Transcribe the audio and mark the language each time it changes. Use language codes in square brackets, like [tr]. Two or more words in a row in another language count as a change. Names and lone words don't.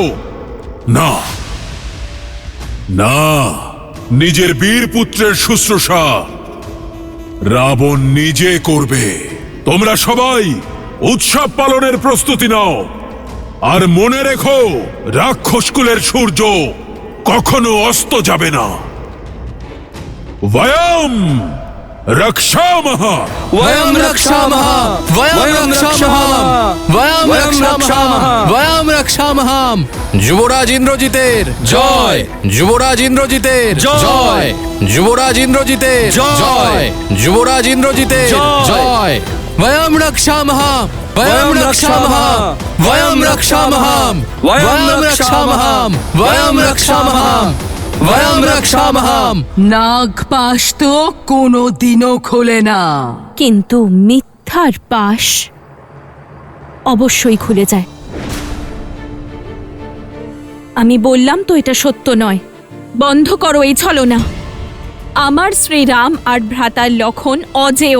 [bn] না না, নিজের বীর পুত্রের শুশ্রূষা রাবণ নিজে করবে। তোমরা সবাই উৎসব পালনের প্রস্তুতি নাও। আর মনে রেখো, রাক্ষসকুলের সূর্য কখনো অস্ত যাবে না। [sa] বয়ম রক্ষামহ, वयं रक्षामः, वयं रक्षामः, वयं रक्षामः, वयं रक्षामः। [bn] যুবরাজ ইন্দ্রজিতের জয়, যুবরাজ ইন্দ্রজিতের জয়, যুবরাজ ইন্দ্রজিতের জয়, যুবরাজ ইন্দ্রজিতের জয়। [sa] वयं रक्षामः, वयं रक्षामः, वयं रक्षामः, वयं रक्षामः, वयं रक्षामः, वयं रक्षामः। [bn] নাগপাশ তো কোনোদিনও খোলে না, কিন্তু মিথ্যার পাশ অবশ্যই খুলে যায়। আমি বললাম তো এটা সত্য নয়। বন্ধ করো এই ছলনা। আমার শ্রীরাম আর ভ্রাতা লক্ষণ অজেয়।